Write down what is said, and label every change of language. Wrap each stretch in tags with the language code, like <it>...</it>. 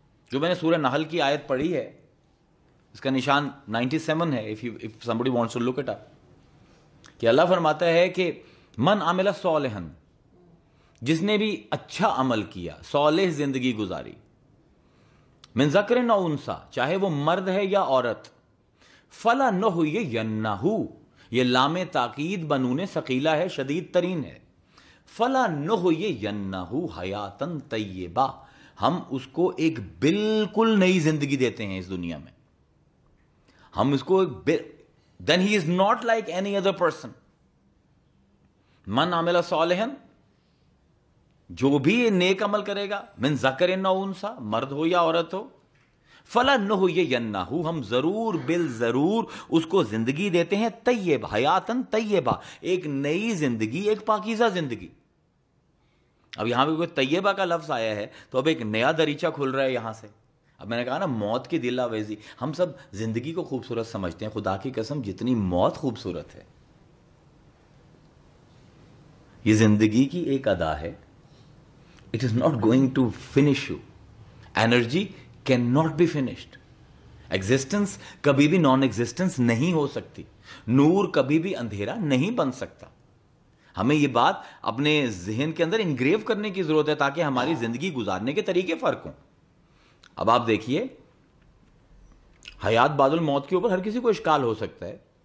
<ur>جو میں نے سورہ نحل کی آیت پڑھی ہے اس کا نشان 97 ہے،</ur> <en>if somebody wants to look it up،</en> <ur>کہ اللہ فرماتا ہے کہ</ur> <ar>من عمل صالحا،</ar> <ur>جس نے بھی اچھا عمل کیا، صالح زندگی گزاری،</ur> <ar>من ذکر او انثی،</ar> <ur>چاہے وہ مرد ہے یا عورت، فلنحینہ، یہ لام تاکید بنون ثقیلہ ہے، شدید ترین ہے،</ur> <ar>فلنحینہ حیاتا طیبہ،</ar> <ur>ہم اس کو ایک بالکل نئی زندگی دیتے ہیں اس دنیا میں. ہم اس کو</ur> <en>then he is not like any other person.</en> <ar>من عمل صالحا,</ar> <ur>جو بھی نیک عمل کرے گا,</ur> <ar>من ذکر او انثی,</ar> <ur>مرد ہو یا عورت ہو, فلنحینہ, ہم ضرور بالضرور اس کو زندگی دیتے ہیں طیبہ,</ur> <ar>حیاتن طیبہ,</ar> <ur>ایک نئی زندگی, ایک پاکیزہ زندگی. اب یہاں پہ کوئی طیبہ کا لفظ آیا ہے تو اب ایک نیا دریچہ کھل رہا ہے یہاں سے. اب میں نے کہا نا موت کی دل آویزی, ہم سب زندگی کو خوبصورت سمجھتے ہیں, خدا کی قسم جتنی موت خوبصورت ہے, یہ زندگی کی ایک ادا ہے.</ur> <en>It is not going to finish you. Energy cannot be finished.</en> <ur>Existence کبھی بھی نان ایگزسٹنس نہیں ہو سکتی. نور کبھی بھی اندھیرا نہیں بن سکتا. ہمیں یہ بات اپنے ذہن کے اندر انگریو کرنے کی ضرورت ہے تاکہ ہماری زندگی گزارنے کے طریقے فرق ہوں. اب آپ دیکھیے, حیات بعد الموت کے اوپر ہر کسی کو اشکال ہو سکتا ہے.</ur>